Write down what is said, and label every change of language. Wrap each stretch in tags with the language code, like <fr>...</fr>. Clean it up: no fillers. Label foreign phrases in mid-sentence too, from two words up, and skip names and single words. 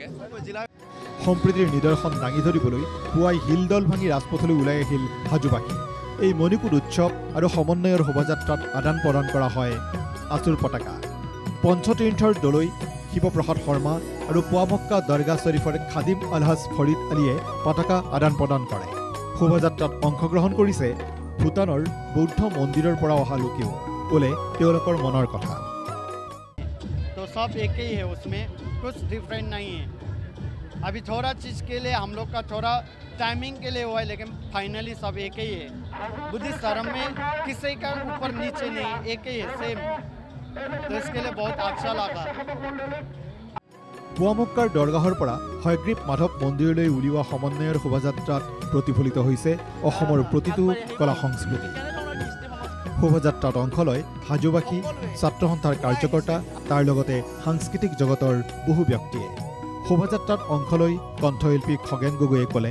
<as>সম্প্ৰীতিৰ নিদৰ্শন দাঙি ধৰিবলৈ পুৱাই হিলদল ভাঙি ৰাজপথলৈ ওলাই আহিল হাজোবাসী এই মণিকুট উৎসৱ আৰু সমন্বয়ৰ শোভাযাত্ৰাত আদান প্ৰদান কৰা হয় আছুৰ পতাকা পঞ্চতীৰ্থৰ দলৈ শিৱপ্ৰসাদ শৰ্মা আৰু পুৱামক্কা দৰগাহ শ্বৰীফৰ খাদিম আলহাজ ফৰিদ আলীয়ে পতাকা আদান প্ৰদান কৰে শোভাযাত্ৰাত অংশগ্ৰহণ কৰিছে ভূটানৰ বৌদ্ধ মন্দিৰৰ পৰা অহা লোকেও ক'লে তেওঁলোকৰ মনৰ কথা</as> <hi>तो सब एक ही है उसमें कुछ डिफरेंट नहीं है अभी थोड़ा चीज़ के लिए हम लोग का थोड़ा टाइमिंग के लिए हुआ है लेकिन फाइनली सब एक ही है बुद्धिस्ट धर्म में किसी का ऊपर नीचे नहीं एक ही है सेम तो इसके लिए बहुत अच्छा लगा</hi> <as>পুৱামক্কাৰ দৰগাহৰ পৰা হয়গ্ৰীৱ মাধৱ মন্দিৰলৈ উলিওৱা সমন্বয়ৰ শোভাযাত্ৰাত প্ৰতিফলিত হৈছে অসমৰ প্ৰতিটো কলা সংস্কৃতি শোভাযাত্ৰাত অংশ লয় হাজোবাসী ছাত্ৰ সন্থাৰ কাৰ্যকৰ্তা তাৰ লগতে সাংস্কৃতিক জগতৰ বহু ব্যক্তিয়ে শোভাযাত্ৰাত অংশ লৈ কণ্ঠশিল্পী খগেন গগৈয়ে ক'লে</as>